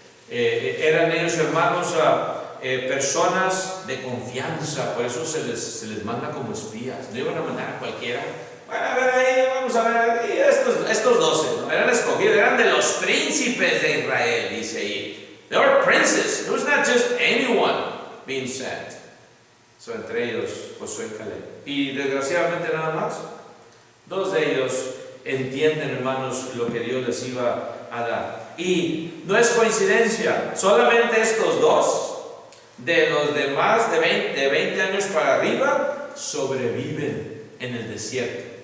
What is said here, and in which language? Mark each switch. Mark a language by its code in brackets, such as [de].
[es] Eran ellos, hermanos, personas de confianza, por eso se les manda como espías. No iban a mandar a cualquiera. Bueno, a ver ahí, vamos a ver, y estos 12, ¿no? Eran escogidos, eran de los príncipes de Israel, dice ahí. [en] They were princes. It was not just anyone being sent. [es] So, entre ellos Josué y Caleb. Y desgraciadamente nada más, 2 de ellos entienden, hermanos, lo que Dios les iba a dar. Y no es coincidencia, solamente estos 2 de los demás de 20 años para arriba sobreviven en el desierto.